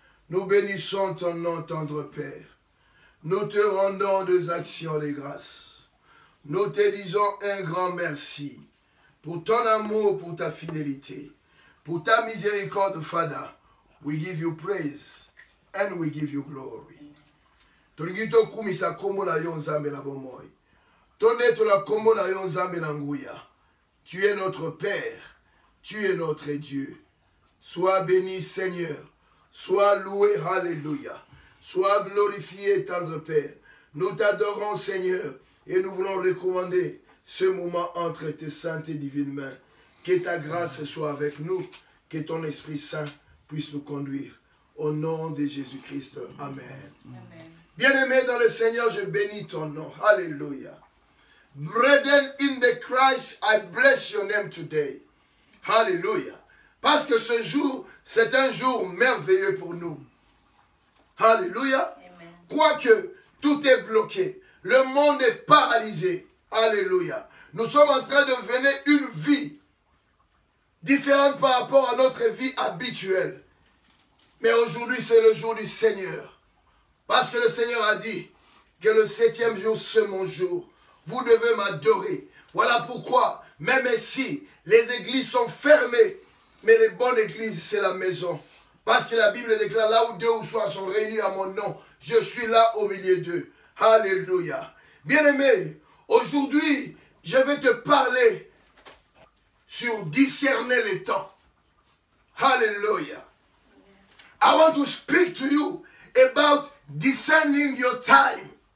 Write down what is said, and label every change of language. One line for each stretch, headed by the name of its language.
French: Nous bénissons ton nom, tendre Père. Nous te rendons des actions de grâce. Nous te disons un grand merci. pour ton amour, pour ta fidélité, pour ta miséricorde, Father.
English: We give you praise and we give you glory.
Lingala: Tolingito kumisa kombo na yo nzambe na bomoi. Toneto la kombo na yo nzambe na nguya.
French: Tu es notre Père, tu es notre Dieu. Sois béni, Seigneur. Sois loué, alléluia. Sois glorifié, tendre Père. Nous t'adorons, Seigneur, et nous voulons recommander ce moment entre tes saintes et divines mains. Que ta grâce soit avec nous, que ton Esprit Saint puisse nous conduire. Au nom de Jésus-Christ, Amen. Amen. Bien-aimé dans le Seigneur, je bénis ton nom. Alléluia.
English: Brethren in the Christ, I bless your name today.
French: Alléluia. Parce que ce jour, c'est un jour merveilleux pour nous. Alléluia. Quoique tout est bloqué, le monde est paralysé. Alléluia. Nous sommes en train de mener une vie différente par rapport à notre vie habituelle. Mais aujourd'hui, c'est le jour du Seigneur. Parce que le Seigneur a dit que le 7e jour, c'est mon jour. Vous devez m'adorer. Voilà pourquoi, même ici, les églises sont fermées. Mais les bonnes églises, c'est la maison. Parce que la Bible déclare, là où 2 ou 3 sont réunis à mon nom, je suis là au milieu d'eux. Alléluia. Bien-aimé, aujourd'hui, je vais te parler sur discerner les temps.
English: Hallelujah. I want to speak to you about discerning your time.